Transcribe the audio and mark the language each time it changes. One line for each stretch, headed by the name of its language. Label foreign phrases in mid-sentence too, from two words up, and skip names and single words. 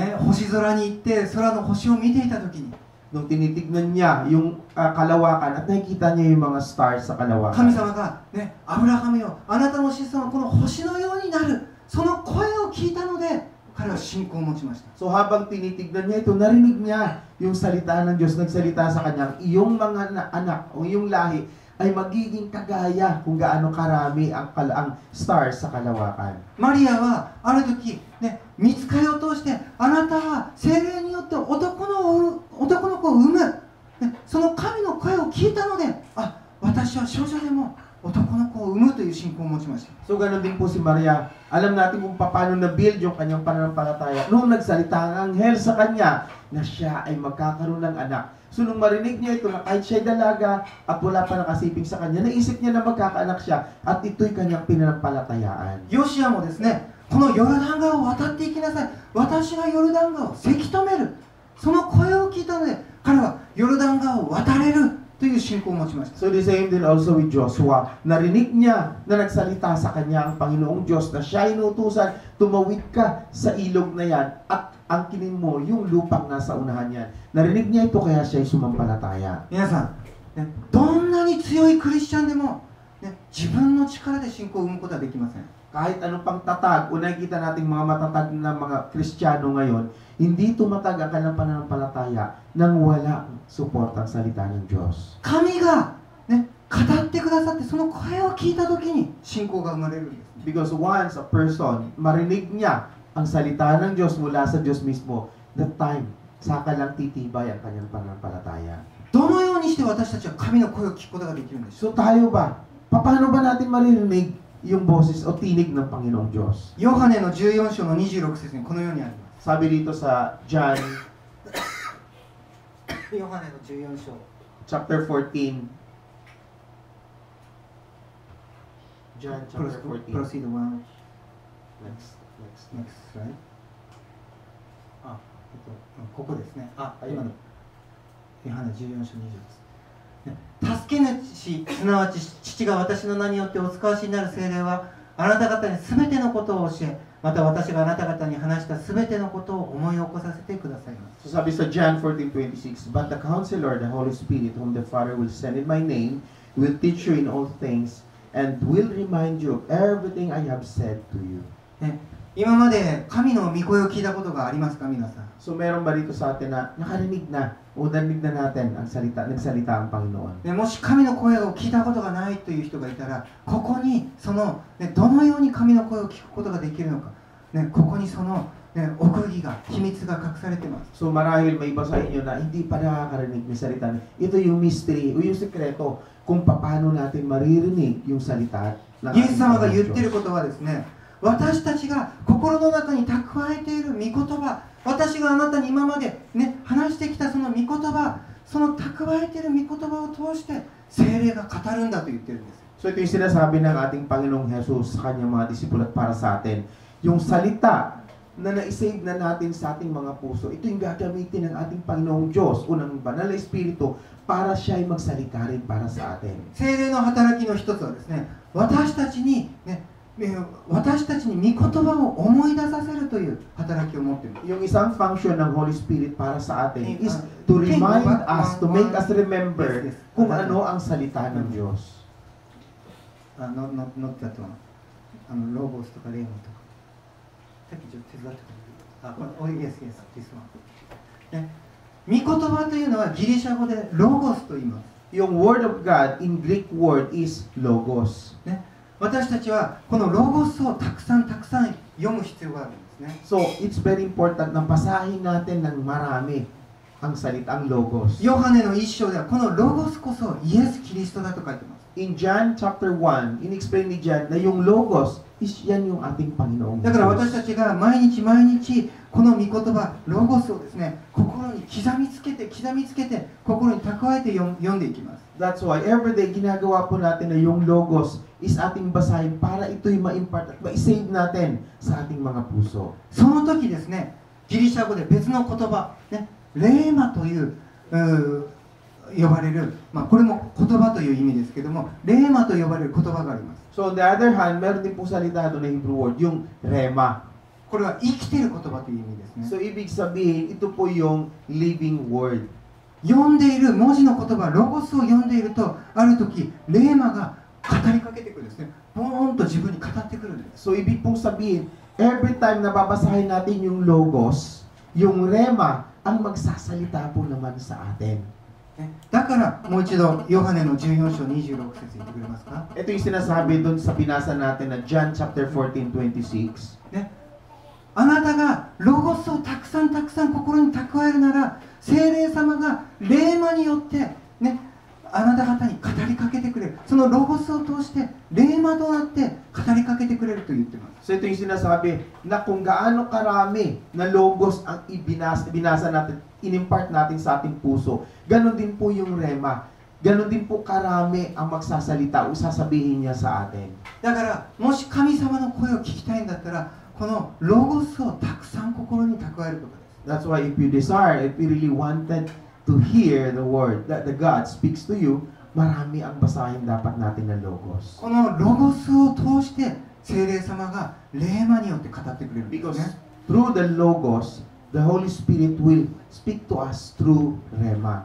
Japanese: 星空に行って空の星を見ていた時に、
Filipino: Nung tinitignan niya yung kalawakan at nakikita niya yung mga stars sa
Japanese: 神
Filipino: kalawakan.
Japanese: 様が、アブラハムよ、あなたの子孫はこの星のようになる。その声を聞いたので、彼は信仰を持ちました。
Filipino: So habang tinitignan niya ito, narinig niya yung salita ng Diyos, nagsalita sa kanyang, iyong mga anak o iyong lahi ay magiging kagaya kung gaano karami ang stars sa kalawakan.
Japanese: マリアはある時、御使いを通して、あなたは聖霊によって男の子を産む、その神の声を聞いたので、 私は少女でも男の子を産むという信仰を持ちました。
Filipino: So ganun din po si Maria. Alam natin kung paano na-build yung kanyang pananampalataya. Noong nagsalita ang anghel sa kanya na siya ay magkakaroon ng anak. So nung marinig niya ito na kahit siya'y dalaga at wala pa nakasiping sa kanya, naisip niya na magkakaanak siya at ito'y kanyang pinanampalatayaan.
Japanese: ヨシアもですね、このヨルダン川を渡っていきなさい。私がヨルダン川をせき止める。その声を聞いたので、彼はヨルダン川を渡れるという信仰を持ちました。
English: So the same din also with Joshua.
Filipino: Narinig niya na nagsalita sa kanya ang Panginoong Diyos na siya inutusan, tumawid ka sa ilog na yan at angkinin mo yung lupang nasa unahan niyan. Narinig niya ito kaya siya ay sumampalataya.
Japanese: 皆さん、ね、どんなに強いクリスチャンでも、ね、自分の力で信仰を生むことはできません。
Filipino: Kahit anong pang tatag, o nakikita natin mga matatag na mga Kristiyano ngayon, hindi tumatag ang kanilang pananampalataya nang wala support ang salita ng Diyos.
Japanese: 神が、ね、語ってくださってその声を聞いたときに信仰が生まれるんです。
English: Because once a person,
Filipino: marinig niya ang salita ng Diyos mula sa Diyos mismo,
English: that time,
Filipino: saka lang titibay ang kanyang pananampalataya.
Japanese: どのようにして私たちは神の声を聞くことができるんでしょう。
Filipino: So tayo ba? Paano ba natin maririnig yung boses o tinig ng Panginoong Diyos?
Japanese: ヨハネの14章の26節にこのようにあります。
Filipino: Sabi dito sa John
Japanese: ヨハネの14章
English: chapter 14. John chapter 14. Proceed one. Next. Next slide.
Japanese: ここですね。今のヨハネ14章20です。助け主、すなわち父が私の名によってお使わしになる聖霊はあなた方に全てのことを教え、また私があなた方に話した全てのことを思い起こさせてくださいます。
Filipino: So sabi sa John 14:26,
English: But the Counselor, the Holy Spirit, whom the Father will send in my name, will teach you in all things, and will remind you of everything I have said to you.
Japanese: ね、今まで神の御声を聞いたことがありますか、皆さん。
Filipino: So meron ba dito sa atin na nakarinig na o narinig na natin ang nagsalita ang Panginoon?
Japanese: ね、もし神の声を聞いたことがないという人がいたら、ここにその、ね、どのように神の声を聞くことができるのか、ね、ここにその、ね、奥義が、秘密が隠されています。
Filipino: So marahil may iba sa inyo na hindi pa nakakarinig ng salita. Ito yung mystery o yung sekreto kung paano natin maririnig yung salita ng
Japanese: イエス様が
Filipino: Panginoong
Japanese: 言っている
Filipino: Diyos.
Japanese: ことはですね、私たちが心の中に蓄えている御言葉、私があなたに今まで、ね、話してきたその御言葉、その蓄えている御言葉を通して聖霊が語るんだと言ってるんです。
Filipino: So ito yung sinasabi ng ating Panginoong Jesus sa kanyang mga disipulo at para sa atin. Yung salita na na-save na natin sa ating mga puso, ito yung gagamitin ng ating Panginoong Diyos o ng Banal na Espiritu para siya ay magsalita rin para sa atin.
Japanese: 聖霊の働きの一つはですね、私たちに御言葉を思い出させるという働きを持っている。
Filipino: Yung isang function ng
English: Holy Spirit
Filipino: para sa atin
English: is to remind us, to make us remember
Filipino: kung ano ang salita ng Diyos.
English: Not that one.
Japanese: ロゴスとかレーモとか。さっきちょっと手伝ってくれる。これ、
English: yes, this one.
Japanese: ね、御言葉というのはギリシャ語でロゴスと言います。
English: Yung word of God in Greek word is logos.
Japanese: ね、私たちはこのロゴスをたくさん読む必要があるんですね。
English: So, it's very important
Filipino: na basahin natin ng marami ang salita, ang logos.
Japanese: ヨハネの一章ではこのロゴスこそイエス・キリストだと書いてます。
English: In John chapter 1,
Filipino: in-explain ni John na yung logos is yan yung ating Panginoong
Japanese: だから私
Filipino: Diyos.
Japanese: たちが毎日この御言葉ロゴスをですね、心に刻みつけて心に蓄えて読んでいきます。
English: That's why every day
Filipino: ginagawa po natin na yung logos is ating basahin para ito'y ma-impart at ma-save natin sa ating mga puso.
Japanese: その時ですね、ギリシャ語で別の言葉、ね、レーマという呼ばれる、これも言葉という意味ですけども、レーマと呼ばれる言葉があります。
English: So on the other hand,
Filipino: meron din po salita doon na Hebrew word, yung rema.
Japanese: これは生きている言葉という意味ですね。
Filipino: So ibig sabihin, ito po yung
English: living word.
Japanese: 読んでいる文字の言葉、ロゴスを読んでいると、ある時レーマが語りかけてくるんですね。ボーンと自分に語ってくるんです。
Filipino: So ibig pong sabihin,
English: every time
Filipino: na babasahin natin yung logos, yung rema ang magsasalita po naman sa atin.
Japanese: だからもう一度ヨハネの14章26節言ってくれますか。
Filipino: Ito yung sinasabi doon sa binasa natin na John chapter 14:26.
Japanese: ね、あなたがロゴスをたくさん心に蓄えるなら、聖霊様が霊魔によって、ね、 あなた方に語りかけてくれる。そのロゴスを通して霊魔となって語りかけてくれると言ってます。
Filipino: So ito yung sinasabi na kung gaano karami na logos ang binasa natin, inimpart natin sa ating puso, ganon din po yung rema. Ganon din po karami ang magsasalita o sasabihin niya sa atin.
Japanese: だからもし神様の声を聞きたいんだったら、このロゴスをたくさん心に蓄えることです。
English: That's why if you desire, if you really wanted to hear the word that the God speaks to you,
Filipino: marami ang basahin dapat natin na logos.
Japanese: このロゴスを通して聖霊様が霊魔によって語ってくれるんです
English: Because
Japanese: ね。
English: through the logos, the Holy Spirit will speak to us through rema.